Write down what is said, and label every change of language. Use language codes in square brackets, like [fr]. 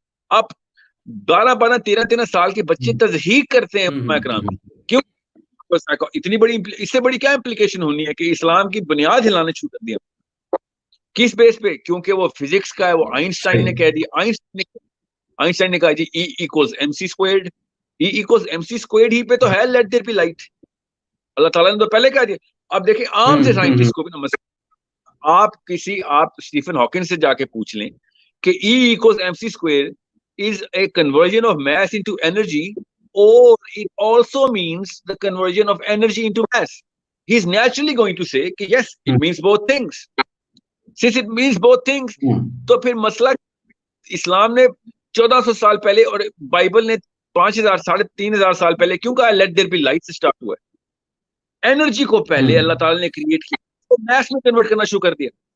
[ur] اب 12 13 سال کے بچے تضحیق کرتے ہیں اکرام، کیوں؟ اتنی بڑی، اس سے بڑی کیا امپلیکیشن ہونی ہے کہ اسلام کی بنیاد ہلانا شروع کر دیا. کس بیس پہ؟ کیونکہ وہ فزکس کا ہے، وہ آئنسٹائن نے کہہ دیا. آئنسٹائن نے کہا جی E=mc². E=mc² ہی پہ تو ہے [en] Let there be light. [ur] اللہ تعالیٰ نے تو پہلے کہہ دیا. اب دیکھیں عام سے سائنٹسٹ کو بھی آپ اسٹیفن ہاکنگ سے جا کے پوچھ لیں کہ [en] E=mc² is a conversion of mass into energy, or it also means the conversion of energy into mass. He's naturally going to say کہ yes, it means both things. Since it means both things, [ur] تو پھر مسئلہ اسلام نے 1400 سال پہلے اور Bible نے 5000 3500 سال پہلے کیوں کہا [en] let there be light [ur] سے سٹارٹ ہوا ہے؟ انرجی کو پہلے اللہ تعالیٰ نے کریٹ کیا، تو میتھ میں کنورٹ کرنا شروع کر دیا.